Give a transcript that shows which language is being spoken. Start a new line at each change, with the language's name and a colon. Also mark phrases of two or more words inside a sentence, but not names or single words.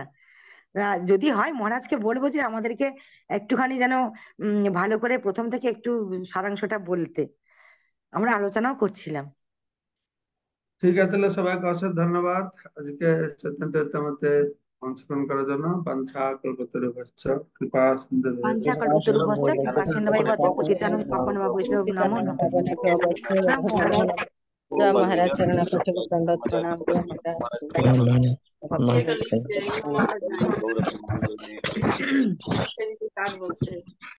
Bangla: যদি হয় মহারাজকে বলবো যে আমাদেরকে একটুখানি যেন ভালো করে প্রথম থেকে একটু সারাংশটা বলতে। আমরা আলোচনাও করছিলাম। ঠিক আছে, তাহলে সবাইকে অশেষ ধন্যবাদ আজকে চৈতন্য চরিতামৃতে অংশগ্রহণ করার জন্য।
Sanskrit: বাঞ্ছা কল্পতরুভ্যশ্চ কৃপা সিন্ধুভ্যেব বাঞ্ছা বৈষ্ণবেভ্যশ্চ কল্পতরুভ্যশ্চ কৃপা সিন্ধুভ্যেব পতিতানাং পাবনেভ্যো বৈষ্ণবেভ্যো নমো নমঃ।
Bangla: প্রণাম মহারাজ।
Hindi: जय महाराज शरण कोटि दंडवत प्रणाम जय महाराज
Bangla: গৌরব মঙ্গল নিয়ে হুম।
Hindi: काट बोलते